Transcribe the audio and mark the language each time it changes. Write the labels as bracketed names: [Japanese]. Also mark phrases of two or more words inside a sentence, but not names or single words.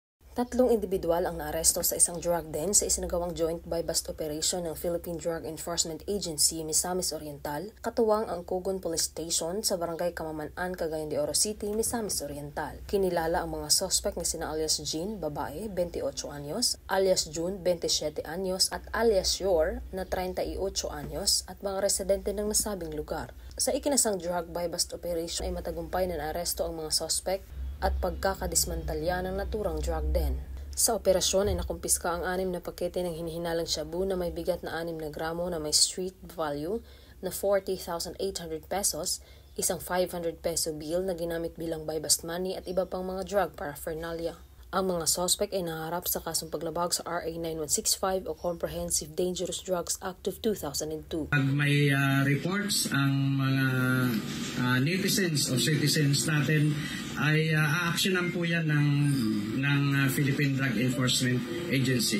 [Filipino] Tatlong individual ang naaresto sa isang drug den sa isinagawang [English] joint buy-bust operation [Filipino] ng Philippine Drug Enforcement Agency, Misamis Oriental, katuwang ang Cogon Police Station sa Barangay Kamaman-an, Cagayan de Oro City, Misamis Oriental. Kinilala ang mga suspect na sina alias Jean, babae, 28 anyos, alias June, 27 anyos, at alias Yor, na 38 anyos, at mga residente ng nasabing lugar. Sa ikinasang [English] drug buy-bust operation [Filipino] ay matagumpay na naaresto ang mga suspect at pagkakadismantalya ng naturang drug den. Sa operasyon ay nakumpiska ang 6 na pakete ng hinihinalang shabu na may bigat na 6 na gramo na may [English] street value [Filipino] na 40,800 pesos, isang [English] 500 peso bill [Filipino] na ginamit bilang [English] buy-bust money [Filipino] at iba pang mga [English] drug paraphernalia. [Filipino] Ang mga suspect ay naharap sa kasong paglabag sa RA 9165 o Comprehensive Dangerous Drugs Act of 2002. Pag may reports ang mga netizens o citizens natin ay aaksyonan po yan ng Philippine Drug Enforcement Agency.